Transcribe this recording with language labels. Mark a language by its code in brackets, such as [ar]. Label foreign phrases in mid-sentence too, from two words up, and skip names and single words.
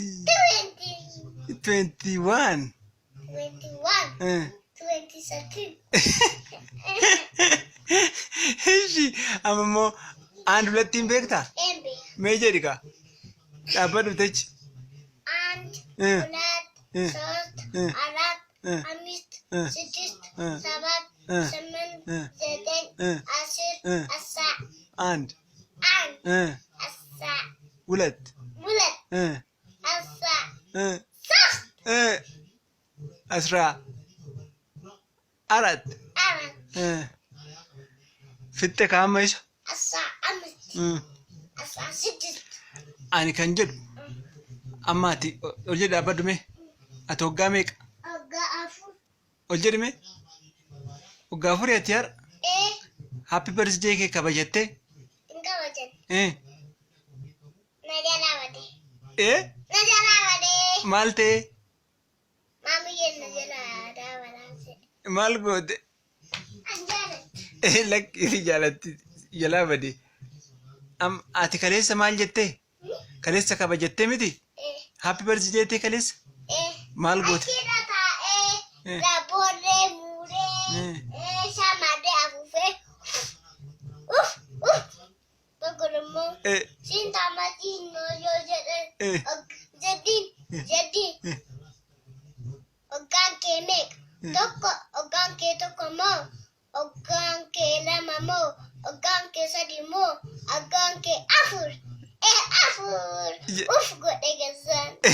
[om] 20, 21. 21, 22. Ishi amma immoo aan dulattiin beektaa? Embe. Mee jedhi ka. Dhaabbadhu techi. [am] And Eh. ሁለት Eh. ሶስት Eh. አራት Eh. አምስት Eh. ስድስት Eh. ሰባት Eh. ስምንት Eh. ዘጠኝ Eh. አስር Eh. አስራ አንድ አንድ አስራ ሁለት ሁለት አስራ ሶስት 14 አራት [om] fitte kaama isa. [am] አስራ አምስት አስራ ስድስት [om] Ani kan jedhu amma ati ol jedhi dhaabbadhu mee? Ati waggaa meeqa? waggaa afur Ol jedhi mee? Waggaa afurii ati har'a [en] happy birthday [om] kee kabajattee? hin kabajan Eh? na jalaa badee Eh? na jalaa badee Maal ta'ee? maamiyyeen na jalaa daawalaase Maal goote? an jaalatti Lakki jaalatti jalaa badee. Ati kaleessa maal jettee? Kaleessa kabajattee miti? [en] Happy birthday [om] ta'e kaleessa? Maal goote? Achirra taa'ee daabboollee muuree shamarree afuufee tokko immoo siin taamatiin yoo jedhan jedhiin hoggaan kee meeqa tokko hoggaan kee tokko moo hoggaan kee lama moo hoggaan kee sadi moo hoggaan kee afur afur godhe gazzaan.